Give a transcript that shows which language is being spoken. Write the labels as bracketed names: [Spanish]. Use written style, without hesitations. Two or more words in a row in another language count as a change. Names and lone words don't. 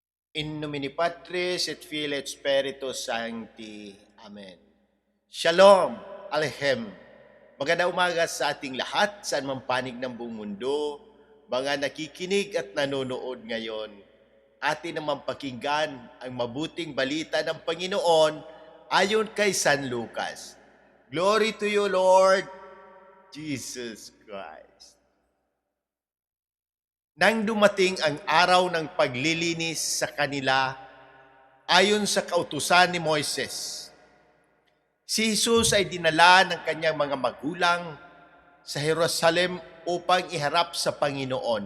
[Latin] In nomine Patris et Filii et Spiritus Sancti. [Hebrew] Amen. Shalom, Aleichem. [Filipino] Magandang umaga sa ating lahat, saan man panig ng buong mundo, mga nakikinig at nanonood ngayon. Atin naman pakinggan ang mabuting balita ng Panginoon ayon kay San Lucas. [English] Glory to you, Lord Jesus Christ. [Filipino] Nang dumating ang araw ng paglilinis sa kanila, ayon sa kautusan ni Moises, si Jesus ay dinala ng kanyang mga magulang sa Jerusalem upang iharap sa Panginoon.